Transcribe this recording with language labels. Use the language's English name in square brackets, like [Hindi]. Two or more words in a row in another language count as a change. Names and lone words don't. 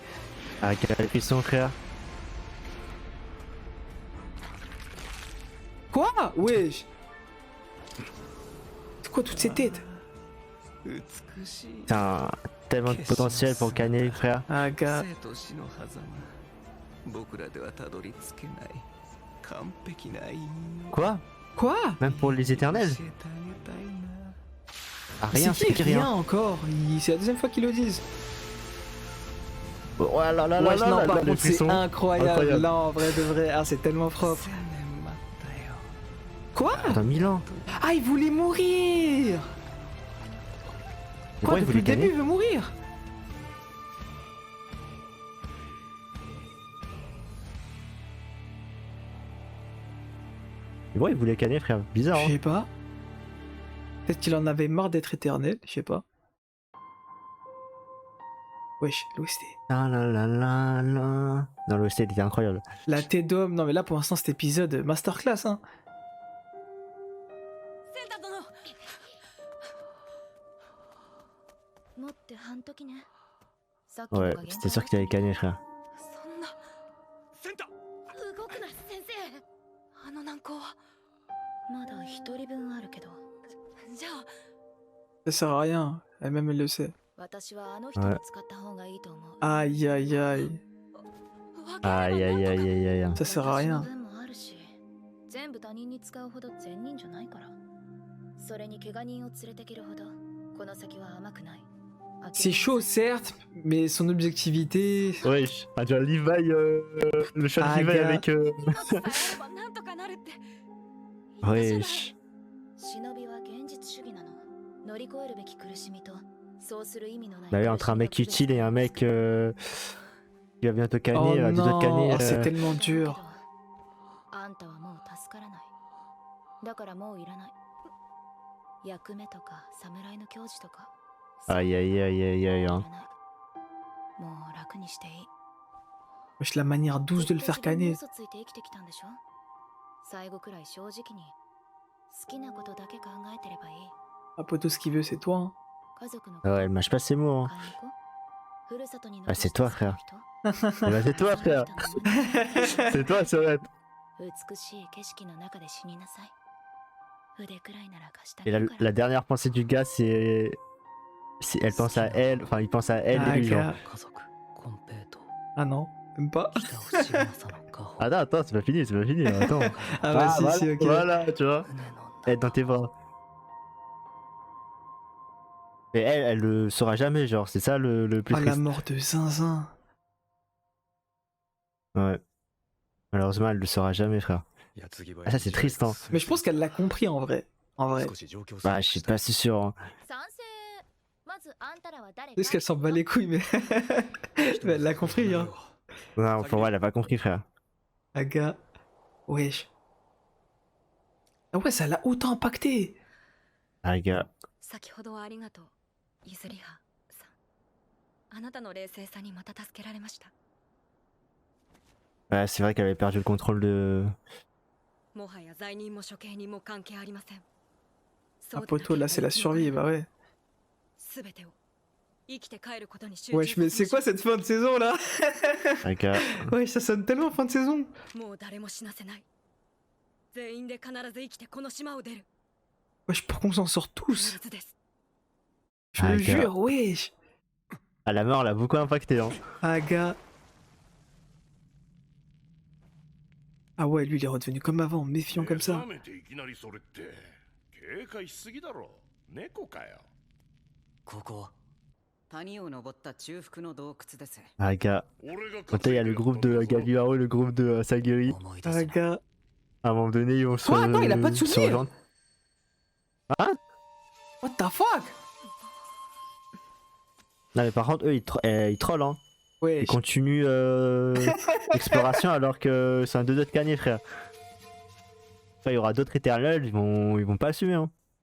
[French] Ah, quel frisson, frère. Quoi? Wesh. C'est quoi toutes ces têtes? Putain, tellement de potentiel pour Kanye, frère. Ah gars. [Japanese] 生と死の狭間僕らではたどり着けない完璧な因を [French] Quoi? Quoi? Même pour les éternels? [Japanese] 教えてあげたいな [French] Ah, rien, C'est c'est qui qui rien rien. encore? C'est la deuxième fois qu'ils le disent. Oh là là là là Wesh, là non, là par là, les contre, c'est frissons. incroyable. Incroyable. Là, en vrai de vrai. Ah, c'est tellement propre. [Japanese] 1000 年待ったよ [French] Quoi? Attends, 1000 ans. Ah, il voulait mourir! Quoi, Pourquoi il depuis voulait le début, Kanye? il veut mourir? Pourquoi il voulait Kanye, frère? Bizarre, Je hein? sais pas. Peut-être qu'il en avait marre d'être éternel, je sais pas. Wesh, l'OST. La la la la la. Non, l'OST était incroyable. La tête d'homme, non mais là pour l'instant cet épisode, masterclass hein. [Japanese] センタ殿持って半時ねさっきの [French] Ouais, [Japanese] 加減 [French] c'était sûr qu'il avait Kanye, frère. [Japanese] そんなセンタ動くな先生あの難航はまだ一人分あるけどじゃあ [French] Ça sert à rien, elle-même elle le sait. [Japanese] 私はあの人に使った方がいいと思う [French] Aïe aïe aïe, Aïe aïe aïe aïe aïe. ça sert à rien. [Japanese] 私の分もあるし全部他人に使うほど善人じゃないからそれに怪我人を連れてけるほどこの先は甘くない [French] C'est chaud certes, mais son objectivité... Wesh, ah, tu vois, Levi, le shot Ah, Levi gars. avec. [Japanese] 命さえあればなんとかなるって言ったじゃない [French] Wesh. [Japanese] 忍びは現実主義なの乗り越えるべき苦しみとそうする意味のない [French] Bah oui, entre un mec utile et un mec qui va bientôt Oh canner, deux autres non, canner. oh, c'est tellement dur. [Japanese] あんたはもう助からないだからもういらない役目とか侍の教授とか [French] Aïe aïe aïe aïe aïe. [Japanese] いら [French] Hein. [Japanese] ないもう楽にしていい [French] Wesh, la manière douce de le faire canner. [Japanese] 嘘ついて生きてきたんでしょ最後くらい正直に好きなことだけ考えてればいい [French] Ah poto, ce qu'il veut c'est toi hein. [Japanese] 家族の [French] Ah ouais, elle mâche pas ses mots. Hein. [Japanese] 買いに行こうふるさとに [French] Ah, c'est toi, [Japanese] 残した [French] Eh bah, c'est toi, frère. [Japanese] 人 [French] C'est toi, Sorette. [Japanese] 美しい景色の中で死になさい腕くらいなら貸してあ [French] Et [Japanese] げ [French] la, [Japanese] るから [French] la dernière pensée du gars, c'est. Elle pense à elle, enfin, il pense à elle Ah, et lui, genre. gars. [Japanese] 家族コンペイト [French] Ah non, même pas. [Japanese] 北尾志正の顔 [French] Attends, attends, c'est pas fini, c'est pas fini. Attends. Ah bah si, voilà, si, ok. voilà, tu vois. [Japanese] 船の [French] Être dans tes bras. Mais elle le saura jamais, genre, c'est ça le plus Ah la triste. mort de Zinzin. Ouais. Malheureusement, elle le saura jamais, frère. Ah, ça, c'est triste, hein. Mais je pense qu'elle l'a compris en vrai. En vrai. Bah, je suis pas si sûr. Hein. [Japanese] 賛成まずあんたらは誰か [French] Est-ce qu'elle s'en bat les couilles mais... mais elle l'a compris hein. Non, pour moi, elle a pas compris, frère. Aga. Wesh. Ah ouais, ça l'a autant impacté. Ah, gars. [Japanese] 先ほどはありがとうゆずりはさんあなたの冷静さにまた助けられました [French] Ouais, c'est vrai qu'elle avait perdu le contrôle de. [Japanese] もはや罪人も処刑人も関係ありません [French] Ah poto, là c'est la survie, bah ouais. [Japanese] すべてを生きて帰ることに集中 [French] Wesh, mais c'est quoi cette fin de saison là? Ah, gars. Wesh, ça sonne tellement fin de saison. [Japanese] もう誰も死なせない全員で必ず生きてこの島を出る [French] Wesh, pour qu'on s'en sort [Japanese] 必 [French] tous. [Japanese] ずです [French] Je Ah, le gars. jure, wesh. Ah, la mort l'a beaucoup impacté, hein. Aga. Ah ouais, lui il est redevenu comme avant, méfiant comme ça. [Japanese] めていきなりそれって警戒しすぎだろ猫かよここ谷を登った中腹の洞窟です [French] Ah, gars. [Japanese] 俺が [French] Maintenant, il y a le groupe de Gagliaro et le groupe de Sagiri. [Japanese] 思い出せない [French] Aga. À un moment donné, ils vont se. Quoi Attends, il a pas de se souvenir. rejoindre. Hein? [English] What the fuck? [French] Non, mais par contre, eux, ils trollent, hein. Ils Wesh. continuent l'exploration alors que c'est un 2-2 de Kanye, frère. Enfin, il y aura d'autres éternels, ils vont pas assumer, hein.